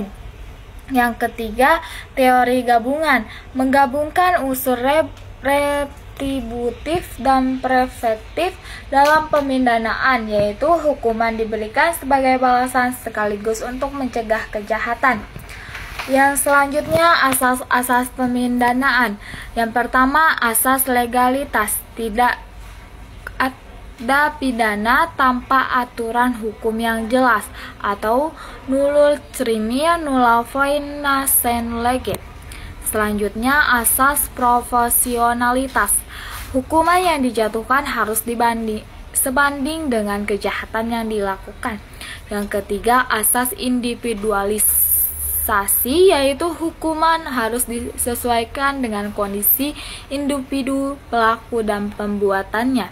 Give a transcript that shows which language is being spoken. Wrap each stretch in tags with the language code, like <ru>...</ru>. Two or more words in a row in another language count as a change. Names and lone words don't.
<id>Yang ketiga, teori gabungan, menggabungkan unsur retributif dan preventif dalam pemindanaan, yaitu hukuman diberikan sebagai balasan sekaligus untuk mencegah kejahatan. Yang selanjutnya, asas-asas pemindanaan. Yang pertama, asas legalitas. Tidak ada pidana tanpa aturan hukum yang jelas, atau</id> <la>nullus criminal nulla poena sine lege.</la> <id>Selanjutnya, asas proporsionalitas. Hukuman yang dijatuhkan harus sebanding dengan kejahatan yang dilakukan. Yang ketiga, asas individualis, yaitu hukuman harus disesuaikan dengan kondisi individu, pelaku, dan pembuatannya.</id>